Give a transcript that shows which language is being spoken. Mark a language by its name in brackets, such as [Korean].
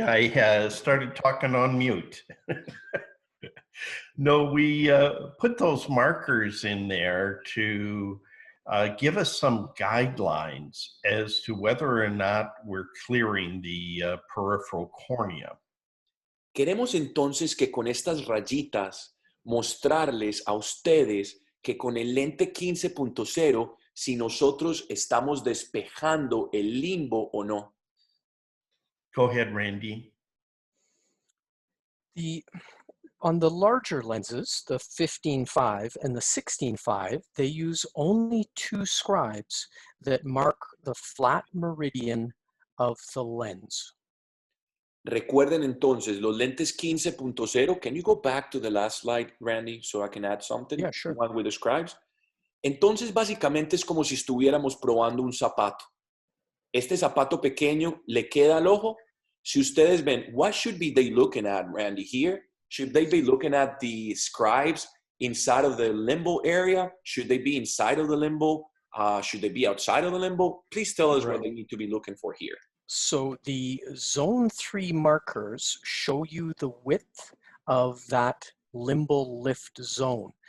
[English] I started talking on mute. No, we put those markers in there to give us some guidelines as to whether or not we're clearing the peripheral cornea. [Spanish] Queremos entonces que con estas rayitas mostrarles a ustedes que con el lente 15.0 si nosotros estamos despejando el limbo o no. [English] Go ahead, Randy. On the larger lenses, the 15.5 and the 16.5, they use only 2 scribes that mark the flat meridian of the lens. [Spanish] Recuerden entonces los lentes 15.0. [English] Can you go back to the last slide, Randy, so I can add something? Yeah, sure. One with the scribes. [Spanish] Entonces, básicamente es como si estuviéramos probando un zapato. Este zapato pequeño le queda al ojo. Si ustedes ven, [English] what should be they looking at, Randy, here? Should they be looking at the scribes inside of the limbo area? Should they be inside of the limbo? Should they be outside of the limbo? Please tell us what they need to be looking for here. So the zone 3 markers show you the width of that limbal lift zone.